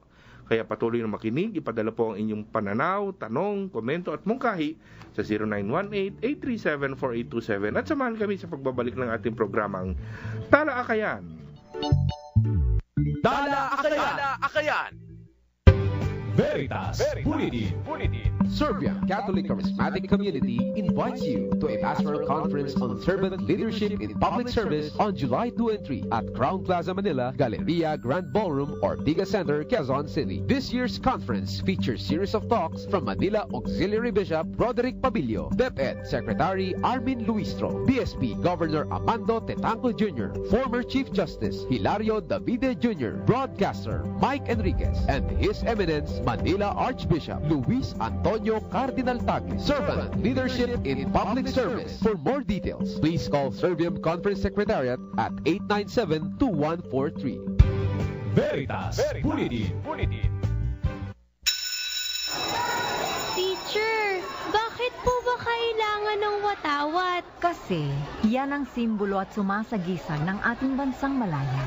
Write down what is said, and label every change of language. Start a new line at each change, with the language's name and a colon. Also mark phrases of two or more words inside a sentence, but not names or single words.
Filipino: Kaya patuloy na makinig, ipadala po ang inyong pananaw, tanong, komento at mungkahi sa 0918-837-4827 at samahan kami sa pagbabalik ng ating programang Tala Akayan. Tala Akayan. Veritas Bulletin.
English: Serbian Catholic Charismatic Community invites you to a pastoral conference on servant leadership in public service on July 2 and 3 at Crown Plaza Manila, Galleria Grand Ballroom, Ortiga Center, Quezon City. This year's conference features series of talks from Manila Auxiliary Bishop Roderick Pabilio, DepEd Secretary Armin Luistro, BSP Governor Amando Tetanco Jr., former Chief Justice Hilario Davide Jr., broadcaster Mike Enriquez, and His Eminence Manila Archbishop Luis Antonio Cardinal Tagle. Servant Leadership in Public Service. For more details, please call Serbian Conference Secretariat at 897-2143. Veritas Bulletin.
Filipino: Teacher, bakit po ba kailangan ng watawat? Kasi yan ang simbolo at sumasagisag ng ating bansang Malaya.